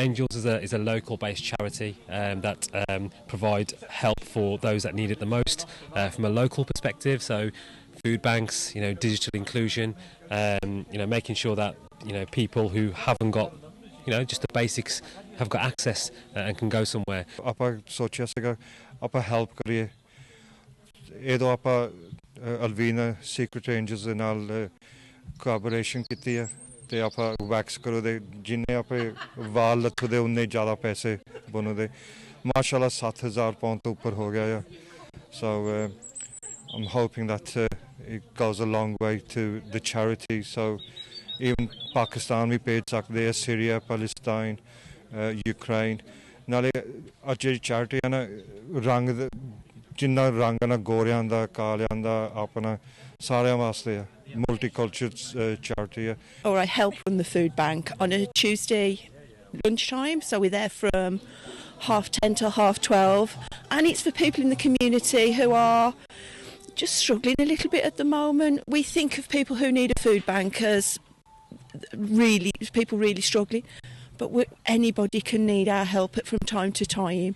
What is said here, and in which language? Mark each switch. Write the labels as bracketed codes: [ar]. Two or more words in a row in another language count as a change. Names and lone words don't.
[en] Angels is a local based charity that provide help for those that need it the most from a local perspective. So food banks, digital inclusion, making sure that people who haven't got just the basics have got access and can go somewhere. [pa] ਆਪਾਂ ਸੋਚਿਆ ਸੀਗਾ ਆਪਾਂ ਹੈਲਪ ਕਰੀਏ ਇਹਦੋਂ ਆਪਾਂ ਅਲਵੀਨਾ ਸੀਕ੍ਰੇਟ ਐਂਜਲਸ ਦੇ ਨਾਲ ਕੋਲੈਬੋਰੇਸ਼ਨ ਕੀਤੀ ਹੈ ਤੇ ਆਪਾਂ ਵੈਕਸ ਕਰੋ ਦੇ ਜਿੰਨੇ ਆਪੇ ਵਾਲ ਲੱਥਦੇ ਉਨੇ ਜ਼ਿਆਦਾ ਪੈਸੇ ਬਣਦੇ ਮਾਸ਼ਾਅੱਲਾ 7,000 ਪਾਉਂਡ ਤੋਂ ਉੱਪਰ ਹੋ ਗਿਆ ਆ [en] so I'm hoping that it goes a long way to the charity so even Pakistan [pa] ਵੀ ਭੇਜ ਸਕਦੇ ਆ Syria, Palestine, Ukraine ਨਾਲੇ ਅੱਜ ਜਿਹੜੀ charity ਹੈ ਨਾ ਰੰਗ ਜਿੰਨਾ ਰੰਗ ਨਾ ਗੋਰਿਆਂ ਦਾ ਕਾਲਿਆਂ ਦਾ ਆਪਣਾ ਸਾਰਿਆਂ ਵਾਸਤੇ ਆ [en] multicultural charity. Or I help run the food bank on a Tuesday lunchtime, so we're there from 10:30 till 12:30, and it's for people in the community who are just struggling a little bit at the moment. We think of people who need a food bank as people really struggling, but anybody can need our help from time to time.